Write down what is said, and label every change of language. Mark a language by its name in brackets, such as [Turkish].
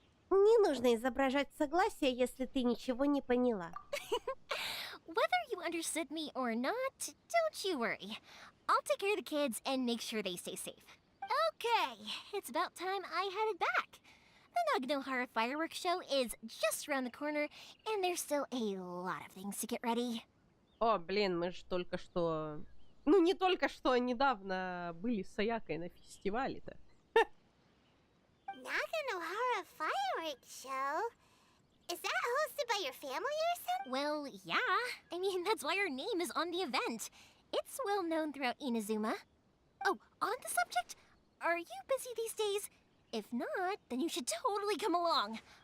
[Russian] Не нужно изображать согласие, если ты ничего не поняла. [English] Whether you understood me or not, don't you worry. I'll take care of the kids and make sure they stay safe. Okay, it's about time I headed back. The Naganohara fireworks show is just around the corner, and there's still a lot of things to get ready. [Russian] О, блин, мы же только что... Ну, не только что, а недавно были с Аякой на фестивале-то. [English] Naganohara fireworks show? Is that hosted by your family or something? Well, yeah. I mean, that's why our name is on the event. It's well known throughout Inazuma. Oh, on the subject, are you busy these days? If not, then you should totally come along.